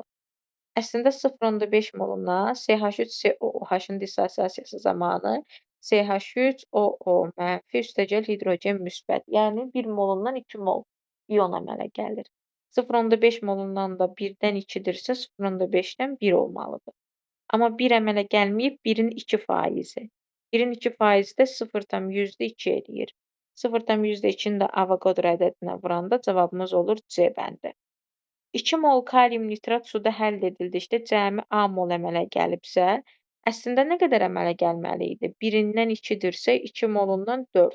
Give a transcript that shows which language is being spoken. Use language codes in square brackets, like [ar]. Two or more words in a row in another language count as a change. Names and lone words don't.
[az] Əslində 0,5 moluna CH3COOH-ın dissosiasiyası zamanı CH3OO mənfi üstəgəl hidrogen müsbət. Yəni 1 molundan 2 mol ion əmələ gəlir. 0,5 molundan da 1-dən 2-dirsə 0,5-dən 1 olmalıdır. Amma 1 əmələ gəlməyib 1-in 2%. 1-in 2%-i də 0,2 eləyir. 0,2-ni də Avogadro ədədinə vuranda cavabımız olur C bəndi. 2 mol kalium nitrat suda həll edildikdə cəmi A mol əmələ gəlibsə, əslində nə qədər əmələ gəlməli idi? 1-dən 2-dirsə 2 molundan 4.